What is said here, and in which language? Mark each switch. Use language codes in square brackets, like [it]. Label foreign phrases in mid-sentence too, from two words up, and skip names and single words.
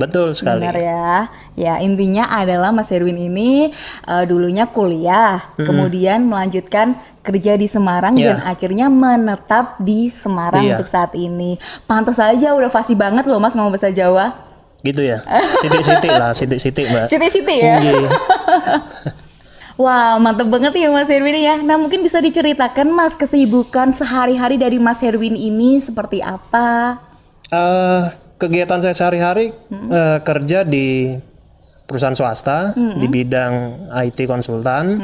[id] Betul sekali. Bener ya. Ya intinya adalah Mas Herwin ini dulunya kuliah, kemudian melanjutkan kerja di Semarang dan akhirnya menetap di Semarang untuk saat ini. Pantas aja udah fasih banget loh Mas ngomong bahasa Jawa. Gitu ya. [jv] Sitik-sitik lah, sitik-sitik Mbak. Sitik-sitik ya. [id] Wah, mantep banget ya Mas Herwin ya. Nah, mungkin bisa diceritakan Mas kesibukan sehari-hari dari Mas Herwin ini seperti apa? Kegiatan saya sehari-hari kerja di perusahaan swasta di bidang IT konsultan.